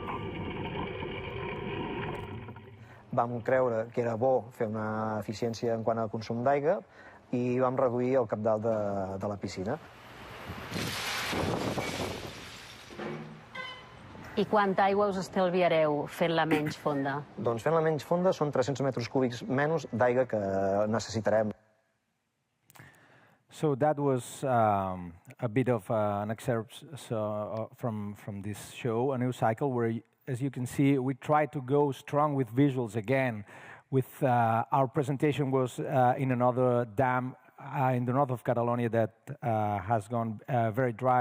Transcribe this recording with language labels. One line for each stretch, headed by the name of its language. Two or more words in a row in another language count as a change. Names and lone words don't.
Catalan: Vam creure que era bo fer una eficiència en quant al consum d'aigua i vam reduir el cabdal de la piscina. I quanta aigua us estalviareu fent-la menys fonda? Doncs fent-la menys fonda són 300 metres cúbics menys d'aigua que necessitarem.
English: So that was a bit of an excerpt from this show, a new cycle, where, as you can see, we try to go strong with visuals again. With our presentation was in another dam in the north of Catalonia that has gone very dry.